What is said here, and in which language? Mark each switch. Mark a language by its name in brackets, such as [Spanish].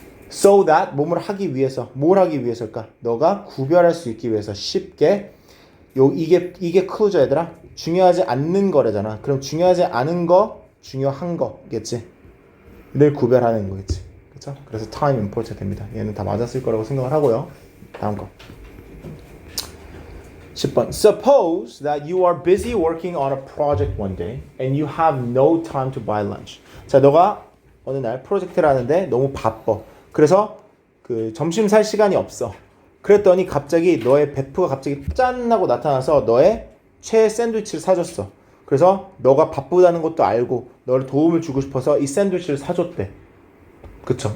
[English] So that [Korean] 몸을 하기 위해서 뭘 하기 위해서일까? 너가 구별할 수 있기 위해서 쉽게 이게 클루저 얘들아. 중요하지 않는 거래잖아. 그럼 중요하지 않은 거, 중요한 거겠지. 를 구별하는 거겠지. 그렇죠? 그래서 time important 됩니다. 얘는 다 맞았을 거라고 생각을 하고요. 다음 거. 10번. [English] Suppose that you are busy working on a project one day and you have no time to buy lunch. [Korean] 자, 너가 어느 날 프로젝트를 하는데 너무 바빠. 그래서 그 점심 살 시간이 없어. 그랬더니 갑자기 너의 베프가 갑자기 짠 하고 나타나서 너의 최애 샌드위치를 사줬어. 그래서 너가 바쁘다는 것도 알고 너를 도움을 주고 싶어서 이 샌드위치를 사줬대. 그쵸?